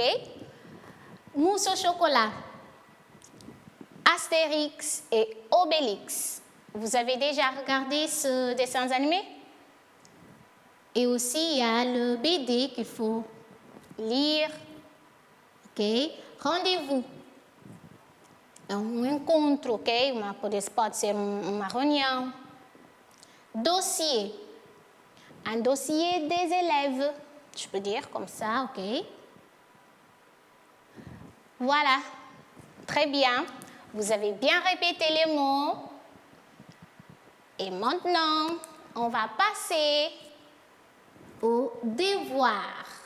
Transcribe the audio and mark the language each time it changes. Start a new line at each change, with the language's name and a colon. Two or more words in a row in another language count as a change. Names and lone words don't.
French: Mousse au chocolat. Astérix et Obélix. Vous avez déjà regardé ce dessin animé? Et aussi, il y a le BD qu'il faut lire. Ok? Rendez-vous.
Portuguese: Encontro, ok? Pode ser uma reunião.
French: Dossier. Un dossier des élèves. Je peux dire comme ça, ok? Voilà. Très bien. Vous avez bien répété les mots. Et maintenant, on va passer au devoir.